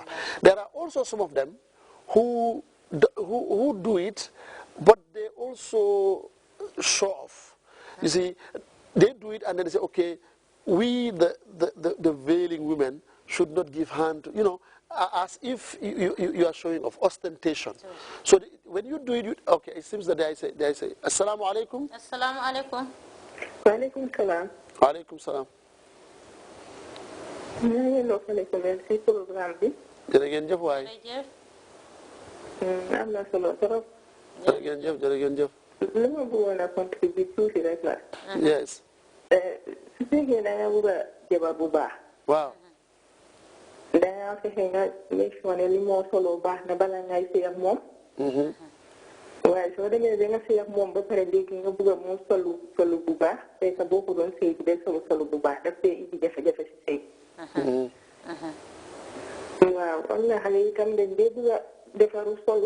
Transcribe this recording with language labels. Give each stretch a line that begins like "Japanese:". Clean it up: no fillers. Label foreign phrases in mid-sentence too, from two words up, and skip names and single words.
English: There are also some of them who do it, but they also show off. You see, they do it and then they say, okay, we, the veiling women, should not give hand to, you know, as if you are showing off, ostentation. So when you do it, okay, it seems that they say,
Arabic: السلام عليكم. السلام عليكم. وعليكم السلام. وعليكم السلام.
Wolof: ngi ndokkale ko leen si programme bi. jërë ngeen jëf waay. am na solo trop. jërë ngeen jëf jërë ngeen jëf. li ma bëggoon a contribuer tuuti rek la. yes. su fekkee da nga bëgg a jabar bu baax. waaw. da nga fexe nga
English: make sure
Wolof: ne li moo solo baax na bala ngay sëy ak moom. waaye soo demee ba nga sëy ak moom ba pare léegi nga bëgg a moom solu bu baax fekk boo ko doon sëy bi day solu bu baax daf dee indi jafe-jafe si sëy. waaw am na xale yi tam dañ dee bëgg a defaru solu.